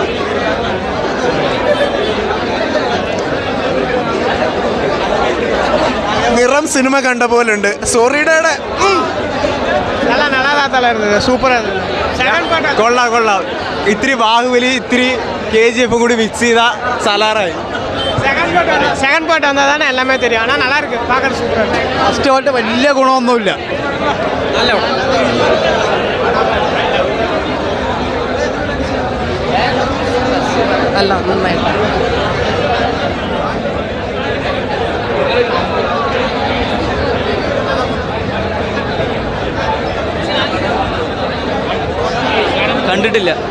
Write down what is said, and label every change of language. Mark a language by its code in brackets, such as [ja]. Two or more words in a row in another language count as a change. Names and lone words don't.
[ml] നിറം സിനിമ കണ്ട പോലുണ്ട്. സോറിയുടെ കൊള്ളാം. ഇത്തിരി ബാഹുബലി, ഇത്തിരി KGF കൂടി മിക്സ് ചെയ്ത സലാറായി. [en] second part [ta] வந்தால் தானே எல்லாமே தெரியும். ஆனால் நல்லா இருக்கு, பார்க்குறது சூப்பராக இருக்கு. [en] first part [ml] വലിയ ഗുണമൊന്നുമില്ല. നല്ല നന്നായിട്ട്. കണ്ടിട്ടില്ല.